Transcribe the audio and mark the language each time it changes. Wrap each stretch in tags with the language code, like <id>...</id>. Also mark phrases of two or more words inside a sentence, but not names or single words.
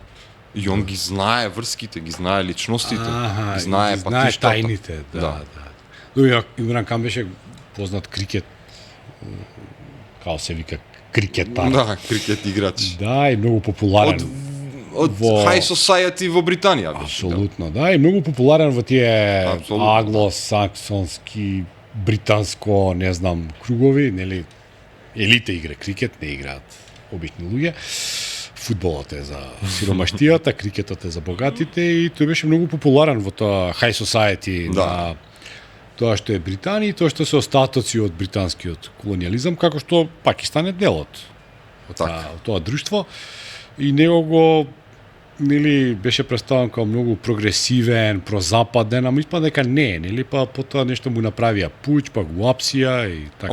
<mk>И он ги знае врските, ги знае личностите, ги знае патиштата. Тајните, да. Но Имран Кан беше познат крикет, као се вика крикетар. Да, крикет играч. Да, и многу популарен. Од</mk> <en>high society</en> <mk>во Британија беше. Апсолутно, да, и многу популарен во тие англосаксонски, британско, не знам, кругови, нели, елите игра крикет, не играат обични луѓе. Фудбалот е за сиромаштијата, крикетот е за богатите и тој беше многу популарен во тоа</mk> <en>high society</en> <mk>на тоа што е Британија и тоа што се остатоци од британскиот колониализам, како што Пакистан е дел од тоа друштво и него го нели беше представен како многу прогресивен, прозападен, ама испа дека не, нели, па потоа нешто му направија пуќ, па го апсија и така.</mk>